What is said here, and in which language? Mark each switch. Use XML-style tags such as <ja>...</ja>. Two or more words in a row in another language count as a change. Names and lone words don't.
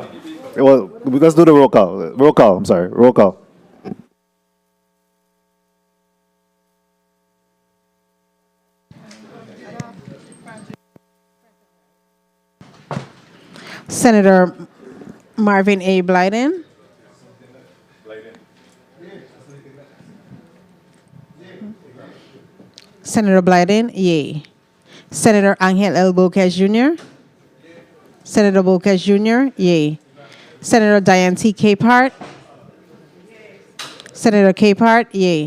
<en>Well, let's do the roll call. Roll call, I'm sorry. Roll call. Senator Marvin A. Blyden. Senator Blyden, yay. Senator Angel L. Bocas Jr. Senator Bocas Jr., yay. Senator Diane T. Capehart. Senator Capehart, yay.</en>